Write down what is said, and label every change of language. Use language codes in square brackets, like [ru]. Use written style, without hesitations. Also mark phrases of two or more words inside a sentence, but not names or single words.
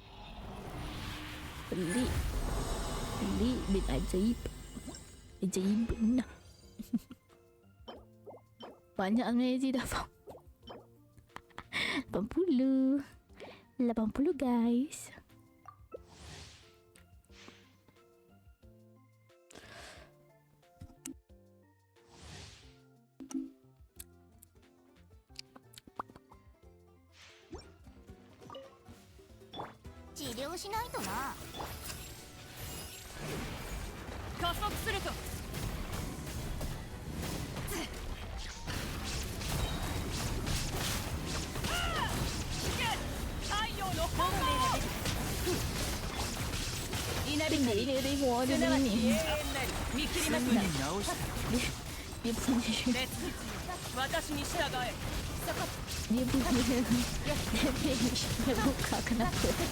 [ms] Pelik bin ajaib. Ajaib benar. Banyak sebenarnya Zee dah faham. 80 guys. [ja] 治療しないとな。加速すると。 [ms] Ini semua dia ni. Dia punya buka kenapa?